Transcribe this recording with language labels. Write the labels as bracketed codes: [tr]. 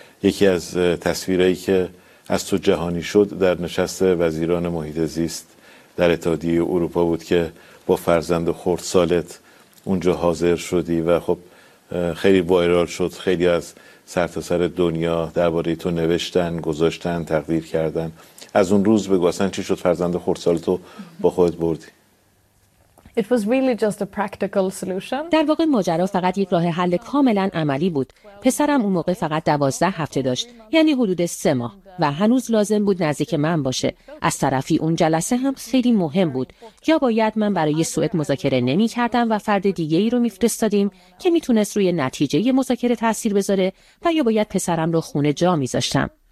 [fa] یکی از تصویرهایی که از تو جهانی شد در نشست وزیران محیط زیست در اتحادیه اروپا بود که با فرزند خردسالت اونجا حاضر شدی و خب خیلی وایرال شد. خیلی از سرتاسر دنیا درباره تو نوشتن، گذاشتن، تقدیر کردن. از اون روز بگو اصلا چی شد فرزند خردسالتو با خودت بردی؟ [en] It was really just a practical solution. [fa] در واقع ماجرا فقط یک راه حل کاملا عملی بود. پسرم اون موقع فقط 12 هفته داشت، یعنی حدود 3 ماه، و هنوز لازم بود نزدیک من باشه. از طرفی اون جلسه هم خیلی مهم بود. یا باید من برای سوئد مذاکره نمی‌کردم و فرد دیگه‌ای رو می‌فرستادیم که میتونست روی نتیجه مذاکره تأثیر بذاره، و یا باید پسرم رو خونه جا می‌ذاشتم.